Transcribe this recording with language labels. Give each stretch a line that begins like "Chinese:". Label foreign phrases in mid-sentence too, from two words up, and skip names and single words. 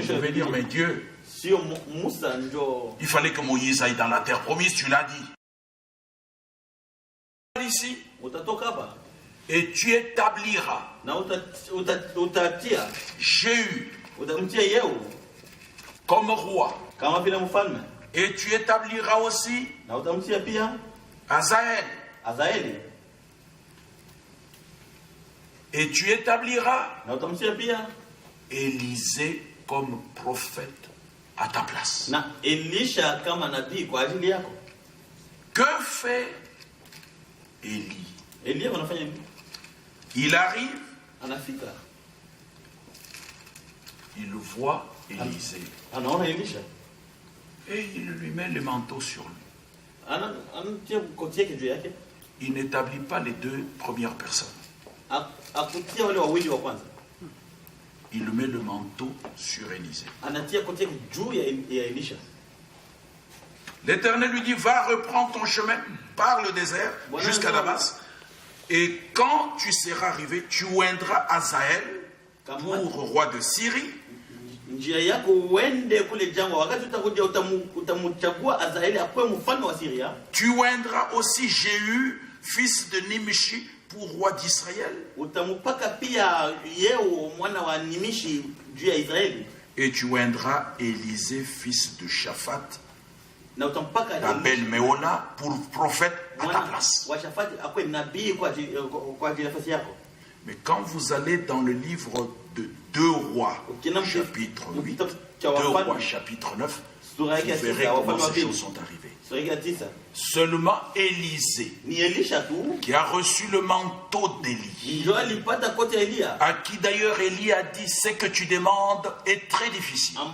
French: Je vais dire, mais Dieu, il fallait que Moïse aille dans la terre promise, tu l'as dit. Ici, et tu établiras Jéhu comme roi.
Swahili: Kama vile mfalme.
French: Et tu établiras aussi
Swahili: Na utamtia pia
French: Azaël. Et tu établiras
Swahili: na utamtia pia
French: Élisée comme prophète à ta place.
Swahili: Na Elisha kama nabii kwa ajili yako.
French: Que fait Élie?
Swahili: Elia anafanya nini?
French: Il arrive,
Swahili: Anafika.
French: il voit Élisée.
Swahili: Anaona Elisha.
French: Et il lui met le manteau sur lui.
Swahili: Anatia koti yake juu yake.
French: Il n'établit pas les deux premières personnes.
Swahili: Akutia wale wawili wa kwanza.
French: Il met le manteau sur Élisée.
Swahili: Anatia koti yake juu ya Elisha.
French: L'Éternel lui dit, va reprendre ton chemin par le désert jusqu'à Damas. Et quand tu seras arrivé, tu oindras Azaël pour roi de Syrie.
Swahili: Njia yako uende kule jangwa, wakati utakuja utamchagua Azaeli akuwe mfalme wa Syria.
French: Tu oindras aussi Jéhu, fils de Nimshi, pour roi d'Israël.
Swahili: Utamupaka pia Yeo mwana wa Nimishi juu ya Israeli.
French: Et tu oindras Élisée, fils de Shaphat,
Swahili: na utampaka
French: d'Abel Meola, pour prophète à ta place.
Swahili: Wa Shaphat akuwe nabii kwa nafasi yako.
French: Mais quand vous allez dans le livre de 2 Rois, chapitre 8, 2 Rois, chapitre 9, vous verrez comment ces choses sont arrivées. Seulement Élisée, qui a reçu le manteau d'Élie, à qui d'ailleurs Élie a dit, ce que tu demandes est très difficile.